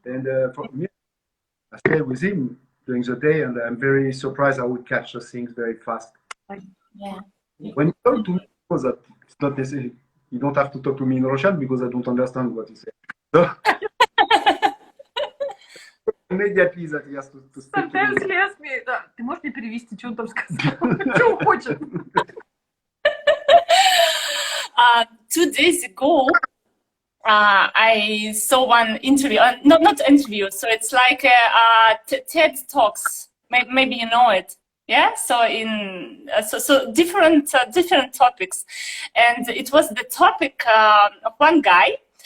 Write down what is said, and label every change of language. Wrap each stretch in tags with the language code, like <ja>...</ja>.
<en>And for me, I stay with him during the day, and I'm very surprised I would catch the things very fast. Yeah. When you talk to me, that it's not necessary. You don't have to talk to me in Russian because I don't understand what you say. So immediately that he has to speak to me.</en> <ru>Ты можешь мне перевести, что он там сказал? Что он хочет?</ru> <en>2 days ago, I saw one interview, not interview, so it's like a TED Talks. Maybe you know it, yeah. So so different topics, and it was the topic of one guy</en>